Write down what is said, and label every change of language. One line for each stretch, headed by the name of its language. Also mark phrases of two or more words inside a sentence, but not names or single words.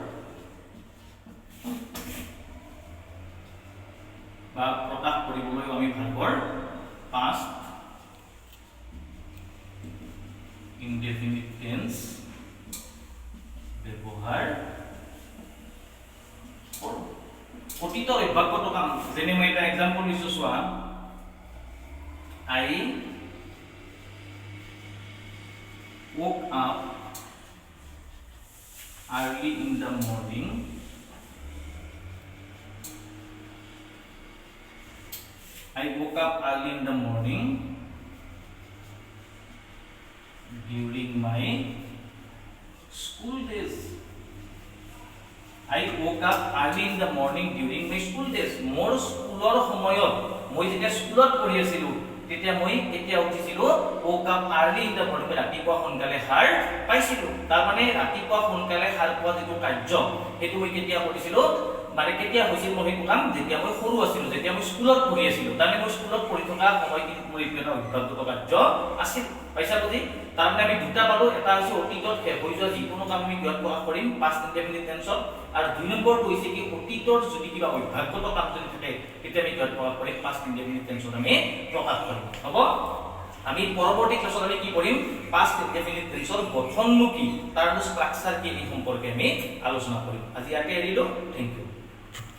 Assamese: বা প্ৰকাশ কৰিবলৈও আমি ভাৰ্বৰ
English: past indefinite tense
Assamese: ব্যৱহাৰ কৰোঁ অতীতৰ অভ্যাসগত কাম যেনে মই এটা এক্সাম্পল দিছো চোৱা I
English: woke up early in the morning during my school days
Assamese: মোৰ স্কুলৰ সময়ত মই যেতিয়া স্কুলত পঢ়ি আছিলো তেতিয়া মই কেতিয়া উঠিছিলো
English: woke up early in the morning
Assamese: ৰাতিপুৱা সোনকালে সাৰ পাইছিলো তাৰ মানে ৰাতিপুৱা সোনকালে সাৰ পোৱা যিটো কাৰ্য হেতু মই কেতিয়া কৰিছিলো মানে কেতিয়া হৈছিল মই কাম যেতিয়া মই সৰু আছিলো যেতিয়া মই স্কুলত পঢ়ি আছিলো তাৰমানে মই স্কুলত পঢ়ি থকা সময়খিনিত মোৰ এটা অভ্যাসগত কাৰ্য আছিল পাইছা বুজি তাৰমানে আমি দুটা পালো এটা হৈছে অতীতত হৈ যোৱা যিকোনো কাম আমি কিহত প্ৰকাশ কৰিম
English: past indefinite
Assamese: টেন্সত আৰু 2 নম্বৰটো হৈছে কি অতীতৰ যদি কিবা অভ্যাসগত কাম যদি থাকে তেতিয়া আমি কিহত প্ৰকাশ কৰিম
English: past indefinite
Assamese: টেন্সত আমি প্ৰকাশ কৰিম হ'ব আমি পৰৱৰ্তী ক্লাছত আমি কি কৰিম
English: past indefinite
Assamese: টেন্সৰ গঠননো কি তাৰ ষ্ট্ৰাকচাৰ কি এই সম্পৰ্কে আমি আলোচনা কৰিম আজি ইয়াতে এৰিলো
English: thank you